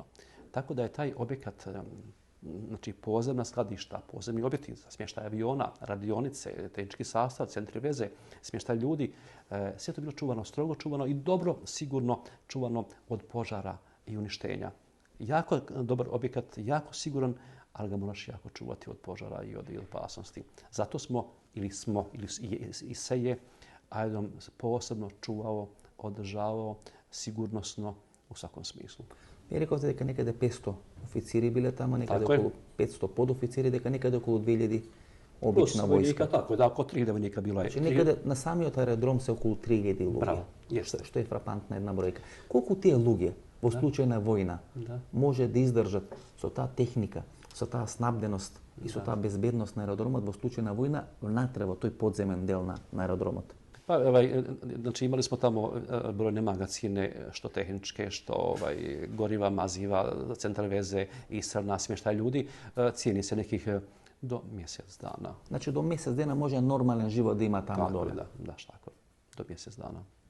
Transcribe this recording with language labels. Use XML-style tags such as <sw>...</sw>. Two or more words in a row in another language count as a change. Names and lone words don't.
<hr>Tako da je taj objekat, znači podzemna skladišta, podzemni objekti za smještaj aviona, radionice, tehnički sastav, centri veze, smještaj ljudi, sve to bilo čuvano, strogo čuvano i dobro, sigurno čuvano od požara i uništenja. Jako dobar objekat, jako siguran, ali ga moraš jako čuvati od požara i od opasnosti. Zato smo ili se je aerodrom posebno čuvao, održavao sigurnosno u svakom smislu.</hr> <mk>Ви рековте дека некаде 500 официри биле тама, некаде околу 500 подофицири, дека некаде околу 2000 обична војска.</mk> <hr>Tako da, oko 3000 vojnika bilo je.</hr> <mk>Значи некаде на самиот аеродром се околу 3000 луѓе. Браво, јесте. Што е фрапантна една бројка. Колку тие луѓе во случај на војна може да издржат со таа техника, со таа снабденост и со таа безбедност на аеродромот во случај на војна внатре во тој подземен дел на аеродромот?</mk> <hr>Pa, znači imali smo tamo brojne magacine, što tehničke, što goriva, maziva, centar veze, ishrana, smještaj ljudi. Cijeni se nekih do mjesec dana. Znači do mjesec dana može normalan život da ima tamo dole? Da, tako. Do mjesec dana.</hr>